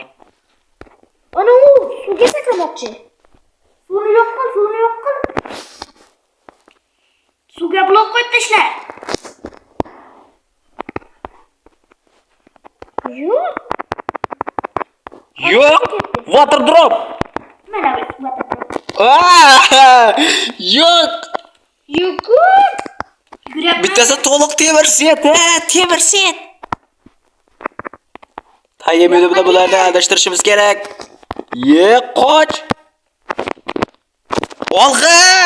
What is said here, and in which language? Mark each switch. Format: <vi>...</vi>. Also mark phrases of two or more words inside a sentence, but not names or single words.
<uz>Ana u suvga sakramoqchi. Suvni yo'q qil. Suvga blok qo'yib tashla. Yo'q.</uz> <en>Water drop.</en> <uz>Mana bu</uz> <en>water drop.</en> <uz>Yo'q. Yugur. Yuguryapman. Bittasi to'liq temir set. Tayyib videoda bularni adashtirishimiz kerak. Qoch. Olg'a!</uz>